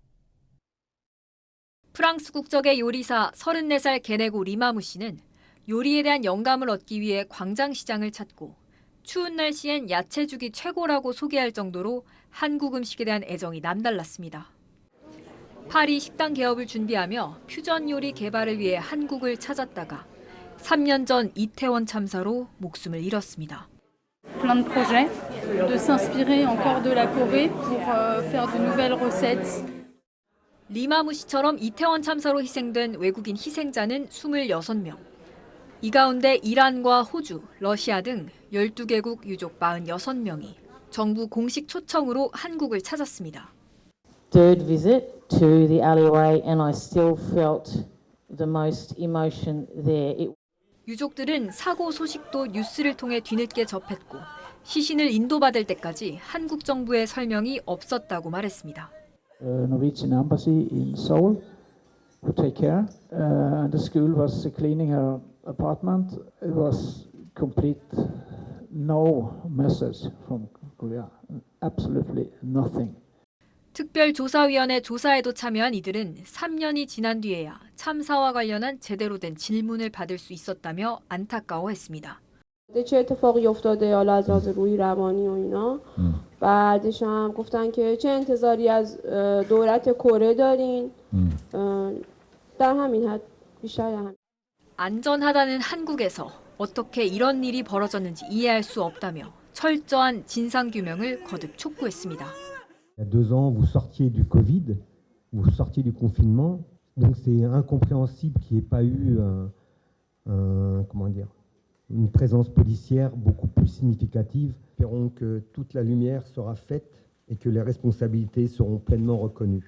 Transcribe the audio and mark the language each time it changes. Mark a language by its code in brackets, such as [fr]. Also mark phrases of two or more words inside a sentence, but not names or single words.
[ko] 프랑스 국적의 요리사 34살 게네고 리마무 씨는 요리에 대한 영감을 얻기 위해 광장시장을 찾고 추운 날씨엔 야채죽이 최고라고 소개할 정도로 한국 음식에 대한 애정이 남달랐습니다. 파리 식당 개업을 준비하며 퓨전 요리 개발을 위해 한국을 찾았다가 3년 전 이태원 참사로 목숨을 잃었습니다. [fr] Plein de projets, de s'inspirer encore de la Corée pour faire de nouvelles recettes. [ko] 리마무 씨처럼 이태원 참사로 희생된 외국인 희생자는 26명. 이 가운데 이란과 호주, 러시아 등 12개국 유족 46명이 정부 공식 초청으로 한국을 찾았습니다. [en] Third visit to the alleyway and I still felt the most emotion there. [ko] 유족들은 사고 소식도 뉴스를 통해 뒤늦게 접했고 시신을 인도받을 때까지 한국 정부의 설명이 없었다고 말했습니다. [en] Norwegian embassy in Seoul would take care. The school was cleaning her apartment. It was complete no message from Korea. Absolutely nothing. [ko] 특별조사위원회 조사에도 참여한 이들은 3년이 지난 뒤에야 참사와 관련한 제대로 된 질문을 받을 수 있었다며 안타까워했습니다. [fa] چه اتفاقی افتاده حالا از لحاظ روحی روانی و اینا بعدش هم گفتن که چه انتظاری از دولت کره دارین در همین حد بیشتر هم [ko] 안전하다는 한국에서 어떻게 이런 일이 벌어졌는지 이해할 수 없다며 철저한 진상규명을 거듭 촉구했습니다. [fr] Il y a 2 ans, vous sortiez du Covid, vous sortiez du confinement, donc c'est incompréhensible qu'il n'y ait pas eu une présence policière beaucoup plus significative. Espérons que toute la lumière sera faite et que les responsabilités seront pleinement reconnues.